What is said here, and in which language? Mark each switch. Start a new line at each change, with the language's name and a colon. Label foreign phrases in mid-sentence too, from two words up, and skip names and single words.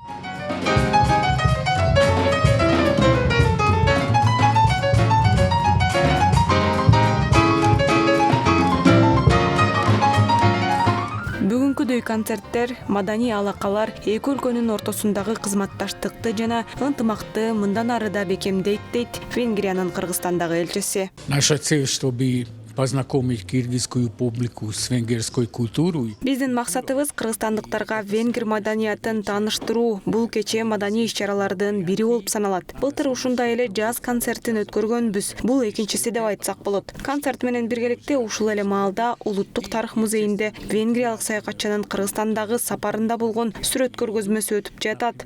Kyrgyz: Бүгүнкүдөй концерттер, маданий алакалар эки өлкөнүн ортосундагы кызматташтыкты жана ынтымакты мындан ары да бекемдейт, дейт Венгриянын Кыргызстандагы элчиси.
Russian: Наша цель, чтобы познакомить киргизскую публику с венгерской культурой.
Kyrgyz: Биздин максатыбыз кыргызстандыктарга венгер маданиятын тааныштыруу. Бул кече маданий иш-чаралардын бири болуп саналат. Былтыр ушундай эле джаз концертин өткөргөнбүз. Бул экинчиси деп айтсак болот. Концерт менен биргеликте ушул эле маалда Улуттук тарых музейинде венгриялык саякатчынын Кыргызстандагы сапарында болгон сүрөт көргөзмөсү өтүп жатат.